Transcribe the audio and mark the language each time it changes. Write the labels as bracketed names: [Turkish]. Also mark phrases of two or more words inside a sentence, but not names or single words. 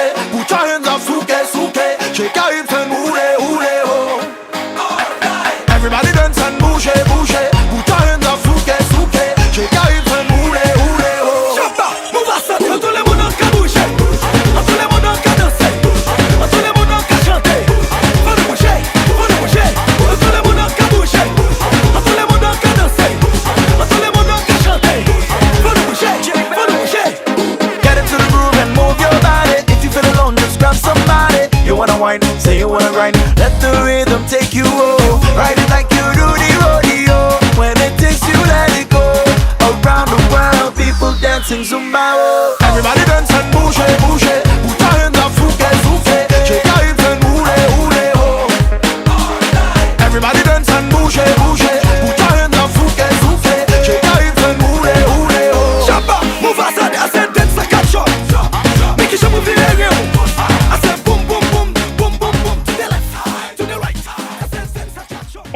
[English] Put your hands up, souke, souke. Shake your hips and hule, hule, ho. Everybody dance and bouge, bouge. Put your hands up, souke, souke. Shake your hips and hule, hule, ho. [French] Chapa, move à ça, tout le monde a bouger. Tout le monde a danser. Tout le monde a chanter. Faut le bouger, faut le bouger. Tout le monde a bouger. Tout le monde a danser. Tout le monde a chanter. Faut le bouger, faut le bouger. [English] Get into the groove and move your body. If you feel alone, just grab somebody. You wanna whine, say you wanna grind. Let the rhythm take you home. Ride it like you do the rodeo. When it takes you, let it go. Around the world, people dancing Zumba. Oh. Everybody dance and bouge, bouge. Put your hands up, souke, souke. Shake your hips and hule, hule, ho. Everybody dance and bouge, bouge. Put your hands up, souke, souke. Shake your hips and hule, hule, ho. Shabba, move as I said, dance like a shot. Make it move in the air. I said boom, boom, boom, boom, boom, boom. To the left side, to the right side. I said dance like a shot.